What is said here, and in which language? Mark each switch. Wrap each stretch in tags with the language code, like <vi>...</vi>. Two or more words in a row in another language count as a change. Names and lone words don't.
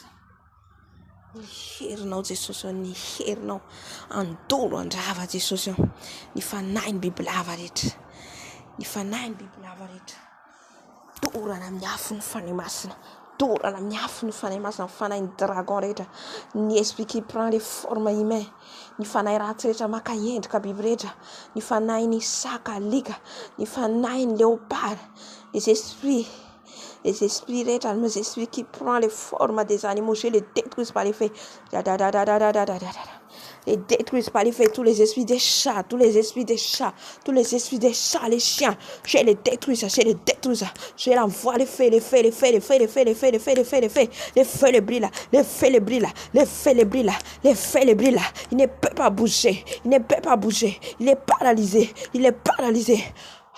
<mg>Ny herinao Jesosy, ny herinao andolo andrava Jesosy. Ny fanahy ny bibilava rehetra, ny fanahy ny bibilava rehetra, dorana amin'ny afon'ny fanahy masina, dorana amin'ny afon'ny fanahy masina, ny fanahy ny dragon rehetra, ny</mg> <fr>esprit qui prend les formes humaines,</fr> <mg>ny fanahy ratsy rehetra maka endrika biby rehetra, ny fanahy ny saka alika, ny fanahy ny léopard,</mg> <fr>les esprits</fr> <mg>rehetra,</mg> <fr>les esprits qui prend les formes des animaux, je les détruis par les feux. Les détruisent par les feux, tous les esprits des chats, les chiens, je les détruis, je l'envoie les feux, les feux les brillent, il ne peut pas bouger, il est paralysé.</fr>